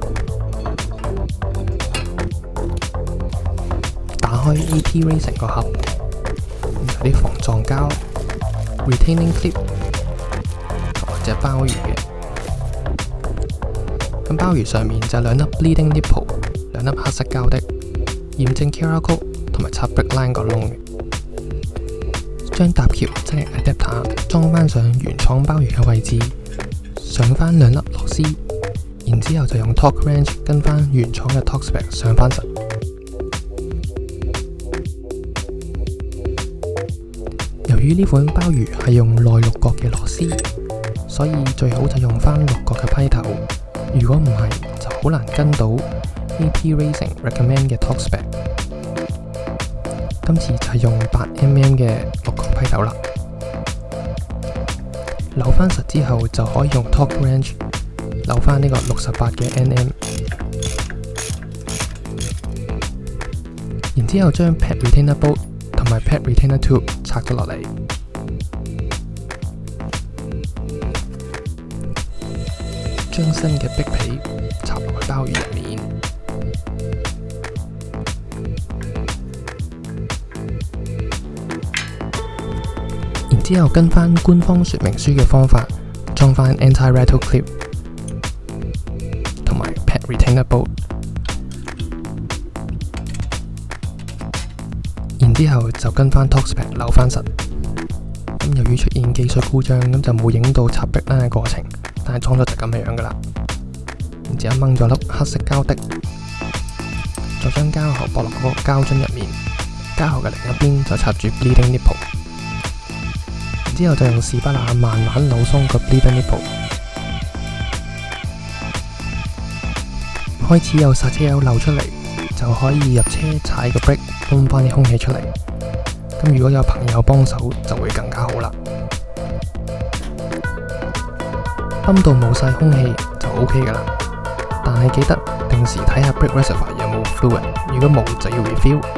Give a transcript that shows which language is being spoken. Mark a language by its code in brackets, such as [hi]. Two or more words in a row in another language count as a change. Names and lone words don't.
[yue] 打開 AP Racing 個盒，有啲防撞膠、 [en] retaining clip [yue] 同埋隻鮑魚嘅。咁鮑魚上面就兩粒 [en] bleeding nipple， [yue] 兩粒黑色膠的，驗證 [en] QR code [yue] 同埋插 [en] brake line [yue] 個窿嘅。將搭橋即係 adapter 裝返上原廠鮑魚嘅位置，上返兩粒螺絲，然之後就用 [en] torque wrench [yue] 跟返原廠嘅 [en] torque spec [yue] 上返實。由於呢款鮑魚係用內六角嘅螺絲，所以最好就用返六角嘅批頭。如果唔係，就好難跟到 AP Racing recommend 嘅 [en] torque spec。 [yue] 今次就係用8mm 嘅六角批頭啦。扭返實之後，就可以用 [en] torque wrench [yue] 扭返呢個68嘅 nm。然之後將 [en] pad retainer bolt [yue] 同埋 [en] pad retainer tube [yue] 拆咗落嚟。將新嘅壁皮插落去鮑魚入面。之後跟返官方說明書嘅方法，裝返 [en] anti-rattle clip [yue] 同埋 [en] pad retainer bolt。 [yue] 然之後就跟返 [en] torque spec [yue] 扭返實。咁由於出現技術故障，咁就冇影到插 [en] brake line [yue] 嘅過程，但係裝咗就咁樣噶啦。然之後掹咗粒黑色膠的，再將膠喉駁落嗰個膠樽入面，膠喉嘅另一邊就插住 [en] bleeding nipple。 [yue] 之後就用士巴拿慢慢扭鬆個 [en] bleeding nipple。 [yue] 開始有剎車油漏出嚟，就可以入車踩個 brake， 泵返啲空氣出嚟。咁如果有朋友幫手，就會更加好啦。泵到冇晒空氣就 OK 噶啦，但係記得定時睇下 [en] brake reservoir [yue] 有冇 fluid， 如果冇就要 refill。